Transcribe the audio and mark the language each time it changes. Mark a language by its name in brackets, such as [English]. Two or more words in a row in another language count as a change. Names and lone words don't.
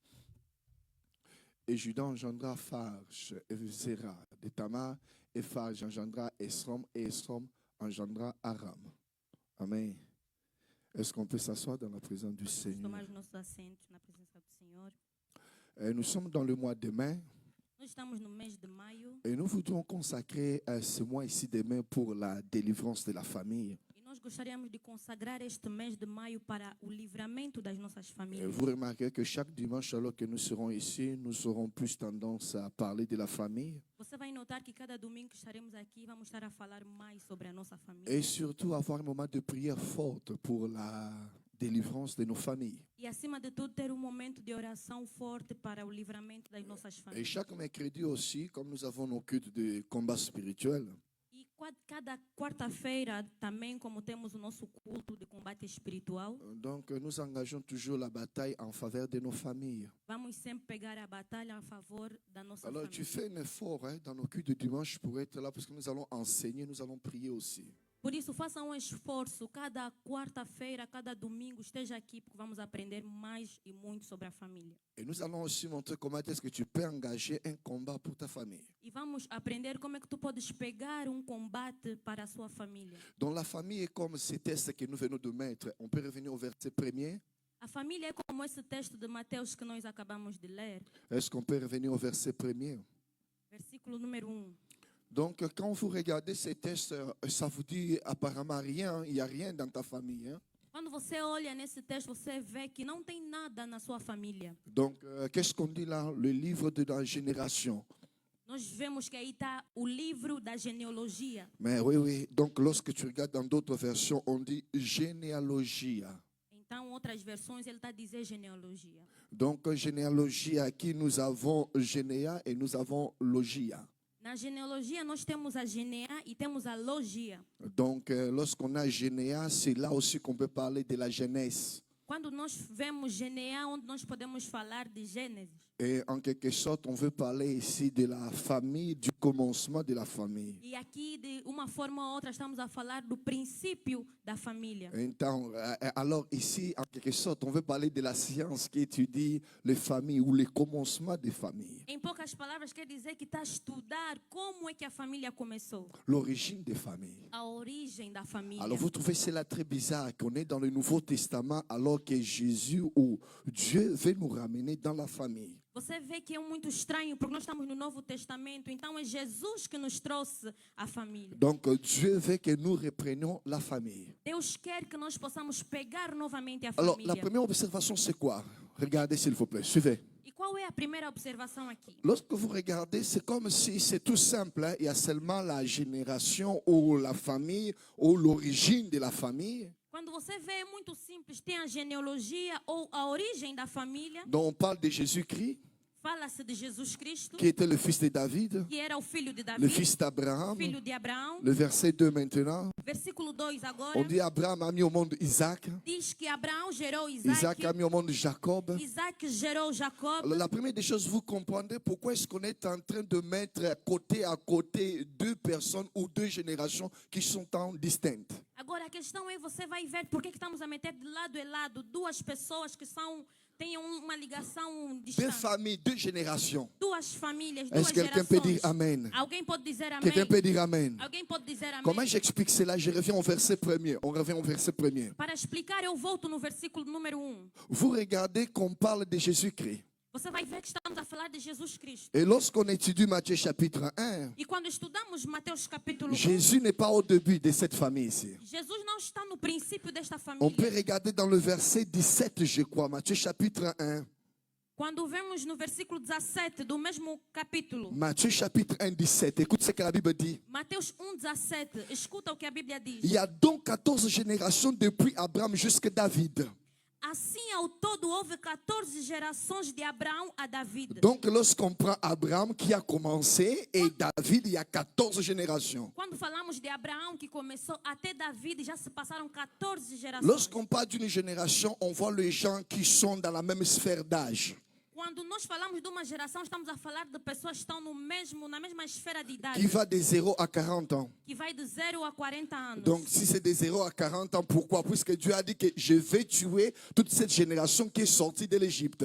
[French] Et Judas engendra Pharge et Zéra de Tamar, et Pharge engendra Esrom, et Esrom engendra Aram. Amen. Est-ce qu'on peut s'asseoir dans la présence du Seigneur? Nous sommes dans le mois de mai. [Portuguese] Nós estamos no mês de maio [French] Et nous voudrions consacrer ce mois ici de mai pour la délivrance de la famille. [Portuguese] e nós gostaríamos de consagrar este mês de maio para o livramento das nossas famílias. [French] Vous remarquez que chaque dimanche, alors que nous serons ici, nous aurons plus tendance à parler de la famille. [Portuguese] Você vai notar que cada domingo que estaremos aqui vamos estar a falar mais sobre a nossa família. [French] Et surtout avoir un moment de prière forte pour la délivrance de nos familles. [Portuguese] E acima de tudo ter momento de oração forte para o livramento das nossas [French] Et [Portuguese] famílias. [French] chaque mercredi aussi, comme nous avons nos cultes de combat spirituel, [Portuguese] E cada quarta-feira também, como temos o nosso culto de combate espiritual, [French] donc nous engageons toujours la bataille en faveur de nos familles. [Portuguese] vamos sempre pegar a batalha a favor da nossa [French] Alors tu [Portuguese] família. [French] fais un effort dans nos cultes de dimanche pour être là parce que nous allons enseigner, nous allons prier aussi. [Portuguese] Por isso, faça esforço. Cada quarta-feira, cada domingo, esteja aqui, porque vamos aprender mais e muito sobre a família. [French] Et nous allons aussi montrer comment est-ce que tu peux engager un combat pour ta famille. [Portuguese] E vamos aprender como é que tu podes pegar combate para a sua família. [French] Donc la famille est comme ces textes que nous venons de mettre. On peut revenir au verset 1er. [Portuguese] A família é como esse texto de Mateus que nós acabamos de ler. [French] Est-ce qu'on peut revenir au verset 1er? [Portuguese] Versículo número 1. [French] Donc quand vous regardez ces textes, ça vous dit apparemment rien, il n'y a rien dans ta famille. Hein? [Portuguese] Quando você olha nesse texto, você vê que não tem nada na sua família. [French] Donc qu'est-ce qu'on dit là? Le livre de la génération. [Portuguese] Nós vemos que aí está o livro da genealogia. [French] Mais oui. Donc lorsque tu regardes dans d'autres versions, on dit généalogie. [Portuguese] Então, outras versões, ele está a dizer genealogia. [French] Donc généalogie, aqui nous avons Généa et nous avons Logia. [Portuguese] Na genealogia, nós temos a Genea e temos a Logia. [French] Donc lorsqu'on a Généa, c'est là aussi qu'on peut parler de la Genèse. [Portuguese] Quando nós vemos Genea, onde nós podemos falar de Gênesis. [French] Et en quelque sorte, on veut parler ici de la famille, du commencement de la famille. [Portuguese] E aqui, de uma forma ou outra, estamos a falar do princípio da família. [French] Donc, alors ici, en quelque sorte, on veut parler de la science qui étudie les familles ou les commencements des familles. [Portuguese] Em poucas palavras, quer dizer que está a estudar como é que a família começou. [French] L'origine des familles. [Portuguese] A origem da família. [French] Alors vous trouvez cela très bizarre qu'on est dans le Nouveau Testament alors que Jésus ou Dieu veut nous ramener dans la famille. [Portuguese] Você vê que é muito estranho, porque nós estamos no Novo Testamento, então é Jesus que nos trouxe a família. [French] Donc Dieu veut que nous reprenions la famille. [Portuguese] Deus quer que nós possamos pegar novamente a [French] Alors [Portuguese] família. [French] la première observation c'est quoi? Regardez s'il vous plaît, suivez. [Portuguese] E qual é a primeira observação aqui? [French] Lorsque vous regardez, c'est comme si c'est tout simple. Hein? Il y a seulement la génération ou la famille ou l'origine de la famille. [Portuguese] Quando Quando você vê, é muito simples. Tem a genealogia ou a origem da família. [French] Donc on parle de Jésus-Christ, [Portuguese] Fala-se de Jesus Cristo, [French] qui était le fils de David, [Portuguese] que era o filho de [French] le [Portuguese] Davi, [French] fils d'Abraham. [Portuguese] filho de Abraão. [French] Le verset 2 maintenant, [Portuguese] Versículo 2 agora. [French] on dit Abraham a mis au monde Isaac, [Portuguese] Diz que Abraão gerou [French] Isaac a [Portuguese] Isaac. [French] mis au monde Jacob. [Portuguese] Isaac gerou Jacob. [French] Alors, la première des choses, vous comprendrez pourquoi est-ce qu'on est en train de mettre côté à côté deux personnes ou deux générations qui sont en distinctes. [Portuguese] Agora a questão é, você vai ver por que estamos a meter de lado e lado duas pessoas que têm uma ligação [French] Deux [Portuguese] distante. [French] familles, deux générations. [Portuguese] Duas famílias, duas [French] Est-ce que quelqu'un peut dire [Portuguese] gerações. [French] Amen? [Portuguese] Alguém pode dizer amém? [French] Quelqu'un peut dire Amen? [Portuguese] Alguém pode dizer amém? [French] Comment j'explique cela? Je reviens au verset premier. On revient au verset premier. [Portuguese] Para explicar, eu volto no versículo número 1. [French] Vous regardez qu'on parle de Jésus-Christ. [Portuguese] Você vai ver que estamos a falar de Jesus Cristo. [French] Et lorsqu'on étudie Matthieu chapitre 1, [Portuguese] E quando estudamos Mateus capítulo 1, [French] Jésus n'est pas au début de cette famille ici. [Portuguese] Jesus não está no princípio desta [French] On peut [Portuguese] família. [French] regarder dans le verset 17, je crois, Matthieu chapitre 1. [Portuguese] Quando vemos no versículo 17 do mesmo capítulo, [French] Matthieu chapitre 1, 17. Écoute ce que la Bible dit. [Portuguese] Mateus 1:17, escuta o que a Bíblia diz. [French] Il y a donc 14 générations depuis Abraham jusqu'à David. [Portuguese] Assim, ao todo, houve 14 gerações de Abraão a David. [French] Donc lorsqu'on prend Abraham qui a commencé et David, il y a 14 générations. [Portuguese] Quando falamos de Abraão que começou até David, já se passaram 14 gerações. [French] Lorsqu'on parle d'une génération, on voit les gens qui sont dans la même sphère d'âge. [Portuguese] Quando nós falamos de uma geração, estamos a falar de pessoas que estão na mesma esfera de idade, [French] Qui va de 0 à 40 ans. [Portuguese] que vai de 0 a 40 anos. [French] Donc si c'est de 0 à 40 ans, pourquoi? Puisque Dieu a dit que je vais tuer toute cette génération qui est sortie de l'Égypte.